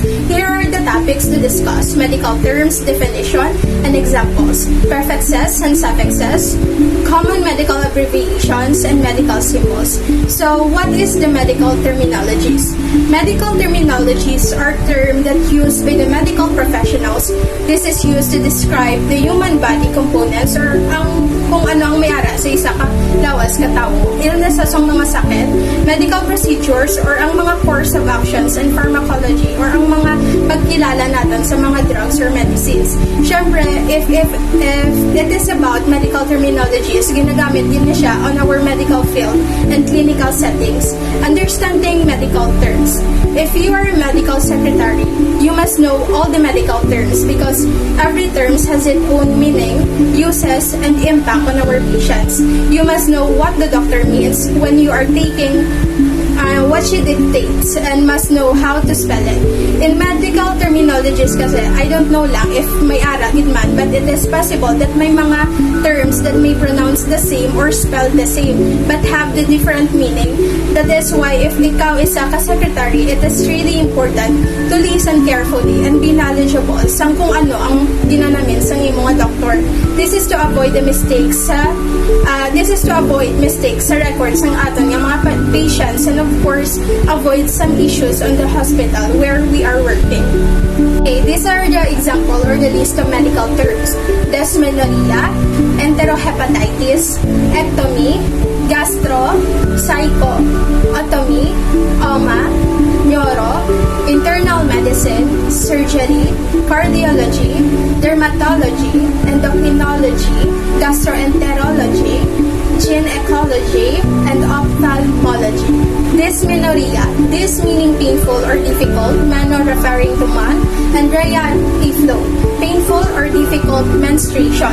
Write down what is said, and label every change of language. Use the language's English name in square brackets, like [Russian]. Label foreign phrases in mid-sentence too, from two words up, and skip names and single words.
[English] Here are the topics to discuss: medical terms, definition, and examples, prefixes and suffixes, common medical abbreviations, and medical symbols. So, what is the medical terminologies? Medical terminologies are terms that used by the medical professionals. This is used to describe the human body components or [Hiligaynon] kung ano ang may-ara sa isa ka lawas katao, [English] illnesses [Hiligaynon] ang mga sakit, [English] medical procedures or [Hiligaynon] ang mga [English] course of actions and pharmacology or [Hiligaynon] ang mga pagkilala natin sa mga [English] drugs or medicines. [Hiligaynon] Siyempre, [English] if it is about medical terminologies, [Hiligaynon] ginagamit din na siya [English] on our medical field and clinical settings. Understanding medical terms. If you are a medical secretary, you must know all the medical terms because every term has its own meaning, uses, and impact on our patients. You must know what the doctor means when you are taking what she dictates and must know how to spell it. In medical terminologies kasi, I don't know lang if [Hiligaynon] may ara man, [English] but it is possible that [Hiligaynon] may mga [English] terms that may pronounce the same or spell the same but have the different meaning. That is why if [Hiligaynon] ikaw isa ka [English] secretary, it is really important to listen carefully and be knowledgeable [Hiligaynon] sa kung ano ang ginanamin sa imong doktor. [English] This is to avoid the mistakes sa records [Hiligaynon] ng aton nga mga [English] patients and of course avoid some issues on the hospital where we are working. Okay, these are the example or the list of medical terms: dysmenorrhea, enterohepatitis, ectomy, gastro, psycho, otomy, OMA, neuro, internal medicine, surgery, cardiology, dermatology, endocrinology, gastroenterology, gynecology, and ophthalmology. Dysmenorrhea, this meaning painful or difficult, menor referring to man, and rhea, a flow, painful or difficult menstruation.